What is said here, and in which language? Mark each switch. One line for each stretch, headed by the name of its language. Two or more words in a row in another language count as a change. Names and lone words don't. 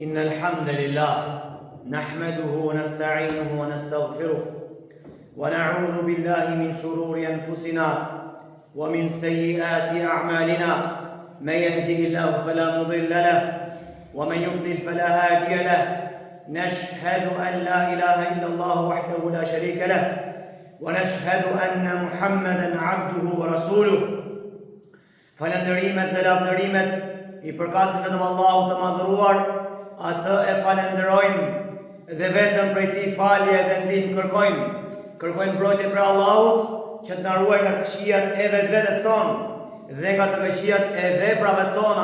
Arabic: إن الحمد لله نحمده ونستعينه ونستغفره ونعوذ بالله من شرور أنفسنا ومن سيئات أعمالنا من يهده الله فلا مضل له ومن يضلل فلا هادي له نشهد أن لا إله إلا الله وحده لا شريك له ونشهد أن محمدا عبده ورسوله
Albanian: falëndërimet dhe lavdërimet I përkasin vetëm Allahut të madhëruar, atë e falenderojmë dhe vetëm prej tij falje dhe ndihmë kërkojmë mbrojtje për Allahut që të na ruaj nga këqijat e vetvetes tonë dhe nga të këqijat e veprave tona.